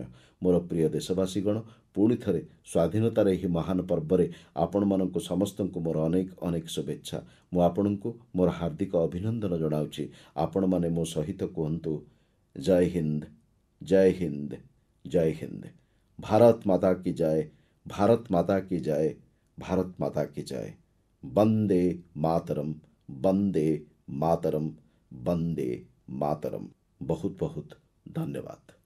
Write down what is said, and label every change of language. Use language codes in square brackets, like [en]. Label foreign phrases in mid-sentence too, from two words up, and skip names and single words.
[or] ମୋର ପ୍ରିୟ ଦେଶବାସୀଗଣ, ପୁଣି ଥରେ ସ୍ୱାଧୀନତାର ଏହି ମହାନ ପର୍ବରେ ଆପଣମାନଙ୍କୁ ସମସ୍ତଙ୍କୁ ମୋର ଅନେକ ଅନେକ ଶୁଭେଚ୍ଛା। ମୁଁ ଆପଣଙ୍କୁ ମୋର ହାର୍ଦ୍ଦିକ ଅଭିନନ୍ଦନ ଜଣାଉଛି। ଆପଣମାନେ ମୋ ସହିତ କୁହନ୍ତୁ, ଜୟ ହିନ୍ଦ, ଜୟ ହିନ୍ଦ, ଜୟ ହିନ୍ଦ। [hi] भारत माता कि जय, भारत माता कि जय, भारत माता କି ଜୟ, ଭାରତ ମାତା की जय। वंदे मातरम, वंदे मातरम, वंदे मातरम। बहुत बहुत धन्यवाद।